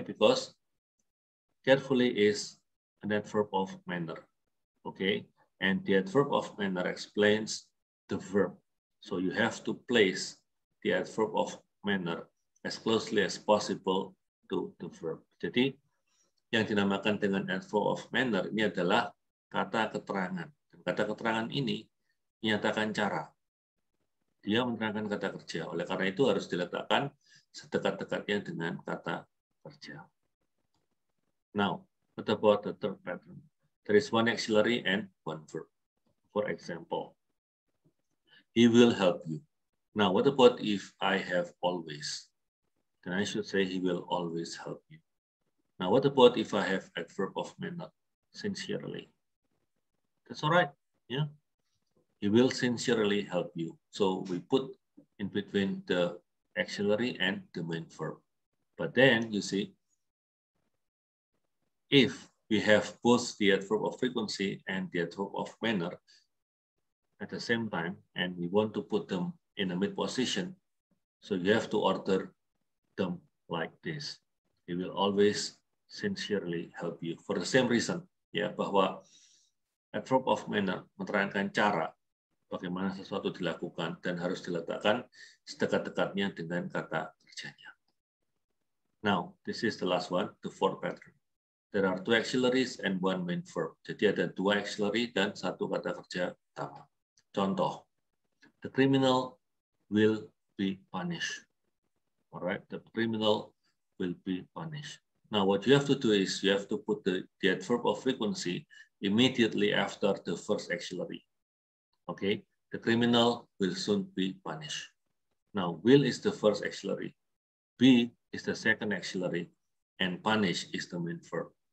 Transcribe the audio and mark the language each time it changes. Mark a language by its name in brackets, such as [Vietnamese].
[English] Because carefully is an adverb of manner. Okay. And the adverb of manner explains the verb. So you have to place the adverb of manner as closely as possible to the verb. [Indonesian] Jadi yang dinamakan dengan adverb of manner ini adalah kata keterangan. Kata keterangan ini menyatakan cara. Dia menerangkan kata kerja. Oleh karena itu harus diletakkan sedekat-dekatnya dengan kata kerja. [English] Now, what about the third pattern? There is one auxiliary and one verb. For example, he will help you. Now, what about if I have always? Then I should say he will always help you. Now, what about if I have adverb of manner? Sincerely. That's all right. Yeah. He will sincerely help you. So we put in between the auxiliary and the main verb. But then you see, if we have both the adverb of frequency and the adverb of manner at the same time, and we want to put them in a mid position, so you have to order them like this. He will always sincerely help you. For the same reason, [Indonesian] ya, bahwa adverb of manner menerangkan cara bagaimana sesuatu dilakukan dan harus diletakkan sedekat-dekatnya dengan kata kerjanya. [English] Now, this is the last one, the fourth pattern. There are two auxiliaries and one main verb. [Indonesian] Jadi ada dua auxiliary dan satu kata kerja utama. [English] Contoh, the criminal will be punished. All right, the criminal will be punished. Now, what you have to do is you have to put the adverb of frequency immediately after the first auxiliary. Okay, the criminal will soon be punished. Now, will is the first auxiliary, be is the second auxiliary, and punish is the main verb.